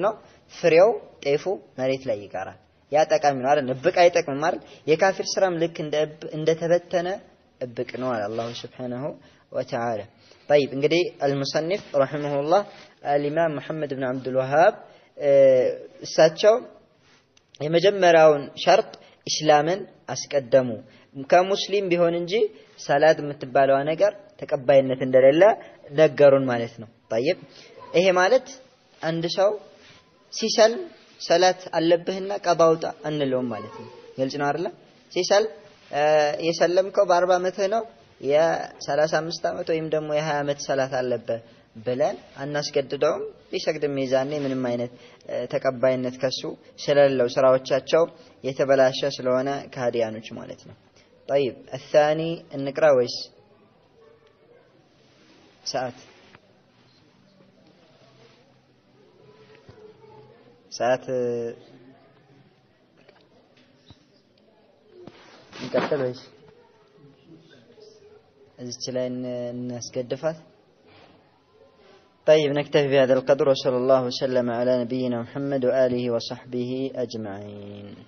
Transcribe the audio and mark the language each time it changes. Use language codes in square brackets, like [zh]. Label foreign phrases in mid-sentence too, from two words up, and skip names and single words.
[am] ነው ፍሬው ጤፉ መሬት ላይ ይቀራል ያ ጠቃሚ ነው አይደል እብቅ አይጠቅምም አይደል የካፊር ስራም ልክ እንደ ተበተነ እብቅ ነው አላህ [ar] سبحانه وتعالى [am] طيب እንግዲህ [ar] المصنف رحمه الله [am] الامام محمد بن عبد الوهاب እሳቸው የመጀመሪያውን ሸርጥ እስላምን አስቀደሙ ከሙስሊም ቢሆን እንጂ ሰላት የምትባለው ነገር ተቀባይነት እንደሌለ ነገሩን ማለት ነው طيب ይሄ ማለት አንድ ሰው ሲሰልም ሰላት አለብህና ቀባውጣ አንለውም ማለት ነው ግልጽ ነው አይደል ሲሰል የሰለምከው በ40 አመት ነው የ35 አመት ወይም ደግሞ የ20 አመት ሰላት አለበት ብለን አናስገድደውም ቢሰግድም ሚዛኔ ምንም አይነት ተቀባይነት ከሱ ስለሌለው ስራዎቻቸው የተበላሸ ስለሆነ ከሃዲያኖች ማለት ነው [ar] طيب الثاني [am] እንቅራ ወይስ ሰዓት እንቀጥል ወይስ እዚች ላይ እናስገድፋት [ar] طيب نكتفي بهذا القدر وصلى الله وسلم على نبينا محمد وآله وصحبه أجمعين